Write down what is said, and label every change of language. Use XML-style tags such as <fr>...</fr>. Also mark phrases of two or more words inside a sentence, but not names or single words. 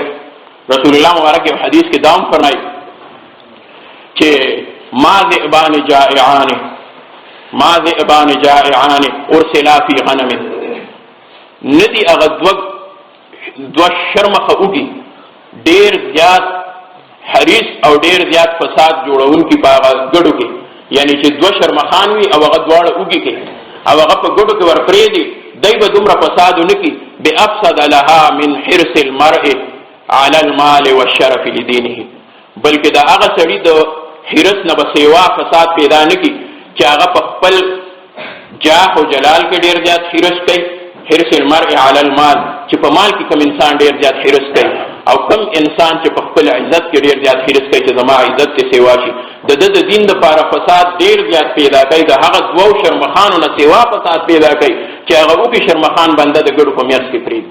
<ps>رسول الله مبارک یو حدیث کې دا هم فرمایي چې</ps> <ar>ما ذئبان جائعان ارسلا فی غنم،</ar> <ps>ندی هغه دوه شرمخه اوږي ډېر زیات حریص او ډېر زیات فساد جوړونکي په هغه ګډو کې، یعنی چې دوه شرمخان وي او هغه دواړه اوږي کوي او هغه په ګډو کې ورپرېږدي، دی به دومره فساد ونه کړي</ps> <ar>بافسد لها من حرص المرء على المال والشرف لدینه،</ar> <ps>بلکې د هغه سړي د حرص نه به سیوا فساد پیدا نه کړي چې هغه په خپل جاه او جلال کې ډېر زیات حرص کوي.</ps> <ar>حرص المرء على المال،</ar> <ps>چې په مال کې کوم انسان ډېر زیات حرص کوي، او کوم انسان چې په خپل عزت کې ډېر زیات حرص کوي چې زما عزت کې سیوا شي، د دین دپاره فساد ډېر زیات پیدا کوي. د هغه دوو شرمخانو نه سیوا فساد پیدا کوي چې هغه وکړي شرمخان بنده د ګډو په میانځ کې پرېږدي.</ps>